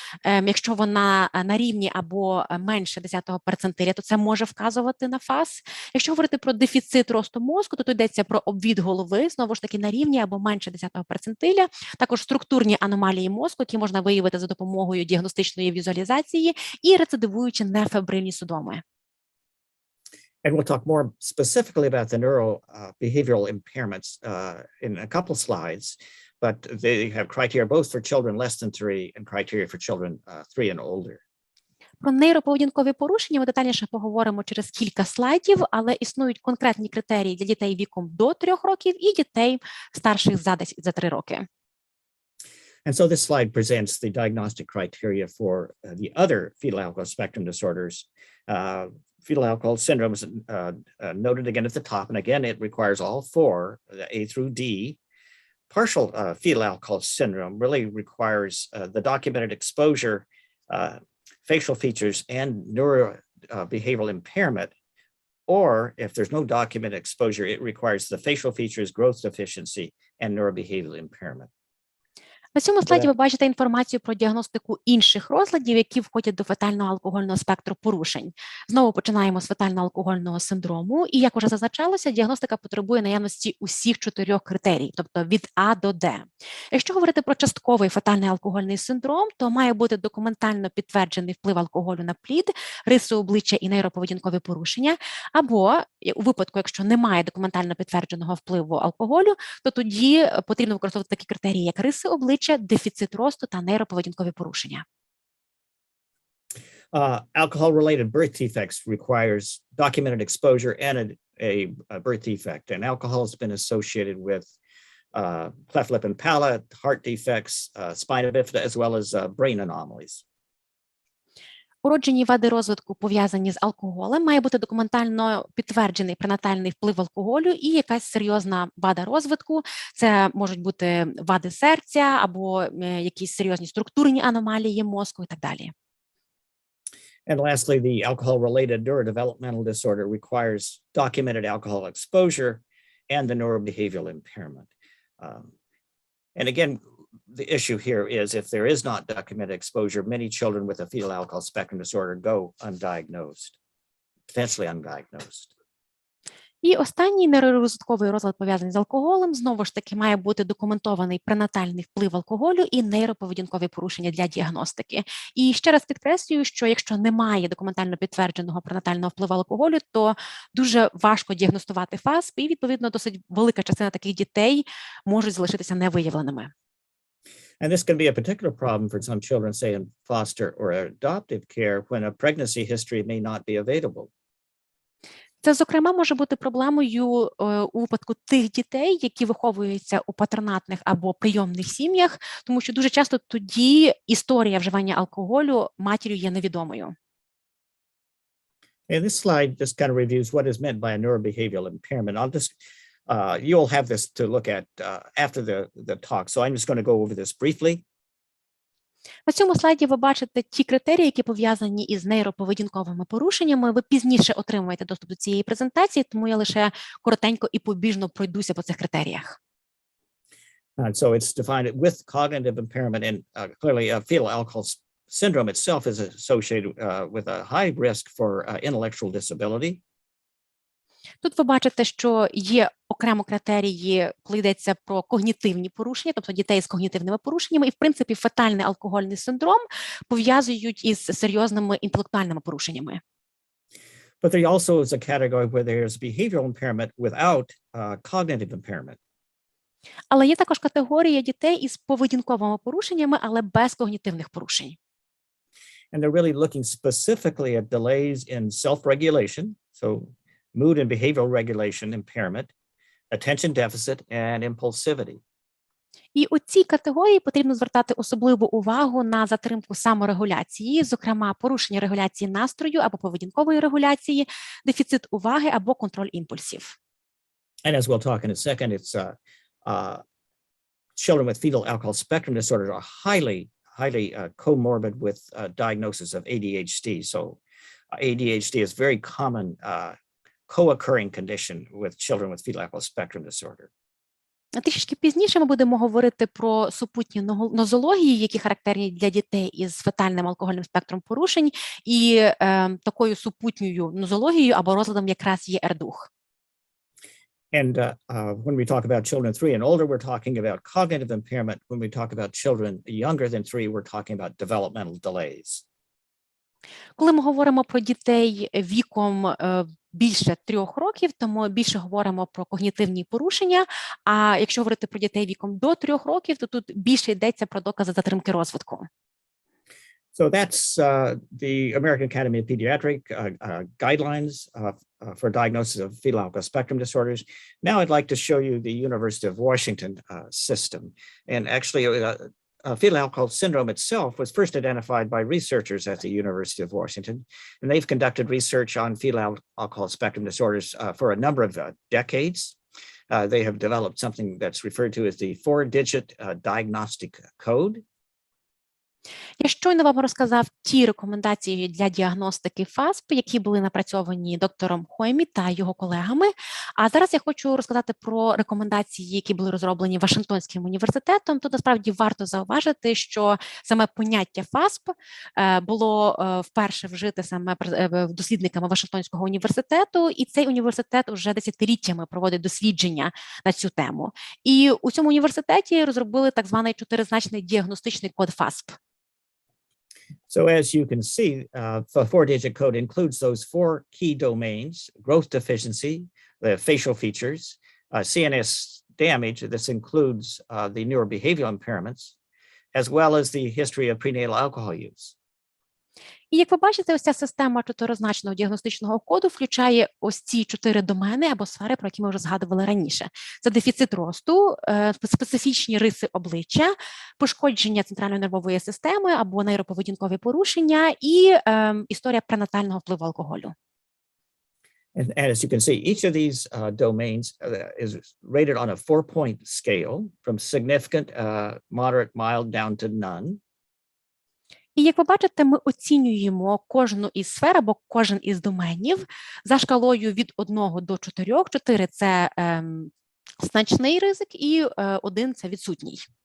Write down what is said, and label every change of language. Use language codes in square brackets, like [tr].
[uk] Якщо вона на рівні або менше 10-го перцентиля, то це може вказувати на ФАС. Якщо говорити про дефіцит росту мозку, то тут йдеться про обвід голови, знову ж таки на рівні або менше 10-го перцентиля. Також структурні аномалії мозку, які можна виявити за допомогою діагностичної візуалізації, і рецидивуючі нефебрильні судоми. [en] And we'll talk more specifically about the neurobehavioral impairments in a couple slides. But they have criteria both for children less than 3 and criteria for children 3 and older. [uk] Про нейроповедінкові порушення ми детальніше поговоримо через кілька слайдів, але існують конкретні критерії для дітей віком до 3 років і дітей старших за 3 роки. [en] And so this slide presents the diagnostic criteria for the other fetal alcohol spectrum disorders. Fetal alcohol syndrome is noted again at the top, and again, it requires all 4, the A through D. Partial fetal alcohol syndrome really requires the documented exposure, facial features, and neurobehavioral impairment. Or if there's no documented exposure, it requires the facial features, growth deficiency, and neurobehavioral impairment. [uk] На цьому слайді ви бачите інформацію про діагностику інших розладів, які входять до фетального алкогольного спектру порушень. Знову починаємо з фетально-алкогольного синдрому, і, як вже зазначалося, діагностика потребує наявності усіх 4 критерій, тобто від А до Д. Якщо говорити про частковий фетальний алкогольний синдром, то має бути документально підтверджений вплив алкоголю на плід, риси обличчя і нейроповедінкові порушення, або у випадку, якщо немає документально підтвердженого впливу алкоголю, то тоді потрібно використовувати такі критерії, як риси обличчя, дефіцит росту та нейроповедінкові порушення. [en] Alcohol-related birth defects requires documented exposure and a birth defect, and alcohol has been associated with cleft lip and palate, heart defects, spina bifida, as well as brain anomalies. [uk] Уроджені вади розвитку, пов'язані з алкоголем, має бути документально підтверджений пренатальний вплив алкоголю і якась серйозна вада розвитку. Це можуть бути вади серця або якісь серйозні структурні аномалії мозку і так далі. [en] And lastly, the alcohol-related neurodevelopmental disorder requires documented alcohol exposure and the neurobehavioral impairment. And again, the issue here is if there is not documented exposure, many children with a fetal alcohol spectrum disorder go undiagnosed, potentially undiagnosed. [uk] І останній нейророзвитковий розлад, пов'язаний з алкоголем, знову ж таки має бути документований пренатальний вплив алкоголю і нейроповедінкові порушення для діагностики. І ще раз підкреслюю, що якщо немає документально підтвердженого пренатального впливу алкоголю, то дуже важко діагностувати ФАСП, і, відповідно, досить велика частина таких дітей можуть залишитися невиявленими. [en] And this can be a particular problem for some children, say in foster or adoptive care, when a pregnancy history may not be available. [uk] Це, зокрема, може бути проблемою у випадку тих дітей, які виховуються у патронатних або прийомних сім'ях, тому що дуже часто тоді історія вживання алкоголю матір'ю є невідомою. [en] And this slide just kind of reviews what is meant by a neurobehavioral impairment. I'll just, you'll have this to look at after the talk, so I'm just going to go over this briefly. [uk] На цьому слайді ви бачите ті критерії, які пов'язані із нейроповедінковими порушеннями. Ви пізніше отримаєте доступ до цієї презентації, тому я лише коротенько і побіжно пройдуся по цих критеріях. [en] So it's defined with cognitive impairment, and clearly fetal alcohol syndrome itself is associated with a high risk for intellectual disability. [uk] Тут ви бачите, що є окремо критерії, коли йдеться про когнітивні порушення, тобто дітей з когнітивними порушеннями, і, в принципі, фетальний алкогольний синдром пов'язують із серйозними інтелектуальними порушеннями. [en] But there also is a category where there is behavioral impairment without cognitive impairment. [uk] Але є також категорія дітей із поведінковими порушеннями, але без когнітивних порушень. [en] And they're really looking specifically at delays in self-regulation, so mood and behavioral regulation impairment, attention deficit, and impulsivity. [uk] І у цій категорії потрібно звертати особливу увагу на затримку саморегуляції, зокрема порушення регуляції настрою або поведінкової регуляції, дефіцит уваги або контроль імпульсів. [en] And as we'll talk in a second, it's children with fetal alcohol spectrum disorders are highly comorbid with diagnosis of ADHD. So ADHD is very common co-occurring condition with children with fetal alcohol spectrum disorder. [uk] Трішки пізніше ми будемо говорити про супутні нозології, які характерні для дітей із фетальним алкогольним спектром порушень, і такою супутньою нозологією або розладом якраз є РДУХ. [en] And when we talk about children 3 and older, we're talking about cognitive impairment. When we talk about children younger than 3, we're talking about developmental delays. [uk] Коли ми говоримо про дітей віком більше 3 років, то ми більше говоримо про когнітивні порушення, а якщо говорити про дітей віком до 3 років, то тут більше йдеться про докази затримки розвитку. [en] So that's the American Academy of Pediatric guidelines for diagnosis of fetal alcohol spectrum disorders. Now I'd like to show you the University of Washington system. And actually, fetal alcohol syndrome itself was first identified by researchers at the University of Washington, and they've conducted research on fetal alcohol spectrum disorders for a number of decades. They have developed something that's referred to as the 4-digit diagnostic code. [uk] Я щойно вам розказав ті рекомендації для діагностики ФАСП, які були напрацьовані доктором Хоймі та його колегами. А зараз я хочу розказати про рекомендації, які були розроблені Вашингтонським університетом. Тут насправді варто зауважити, що саме поняття ФАСП було вперше вжите саме дослідниками Вашингтонського університету, і цей університет вже десятиліттями проводить дослідження на цю тему. І у цьому університеті розробили так званий чотиризначний діагностичний код ФАСП. [en] So as you can see, the four-digit code includes those four key domains: growth deficiency, the facial features, CNS damage. This includes the neurobehavioral impairments, as well as the history of prenatal alcohol use. [uk] І як ви бачите, ось ця система чотиризначного діагностичного коду включає ось ці 4 домени або сфери, про які ми вже згадували раніше. Це дефіцит росту, специфічні риси обличчя, пошкодження центральної нервової системи або нейроповедінкові порушення і історія пренатального впливу алкоголю. [en] And as you can see, each of these domains is rated on a 4-point scale from significant, moderate, mild down to none. [uk] І як ви бачите, ми оцінюємо кожну із сфер або кожен із доменів за шкалою від 1 до 4. 4 – це значний ризик і 1 – це відсутній.